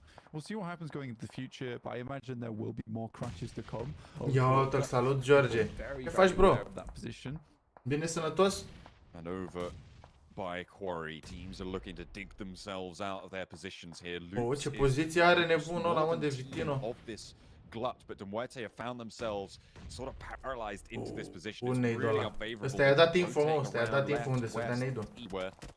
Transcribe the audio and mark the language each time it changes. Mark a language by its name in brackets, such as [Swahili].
[English] We'll see what happens going into the future, but I imagine there will be more crashes to come. [Romanian] Yo, te salut, George. Ce faci, bro? Bine sănătos? [English] And over by Quarry, teams are looking to dig themselves out of their positions here. [Romanian] Oh, ce poziție are nebunul ăla, mă, de Vitino. [English] Glut, but Demuerte have found themselves sort of paralyzed into this position. [Romanian] Un nade ăla. Ăsta i-a dat info, mă, ăsta i-a dat info unde să dea nade-ul.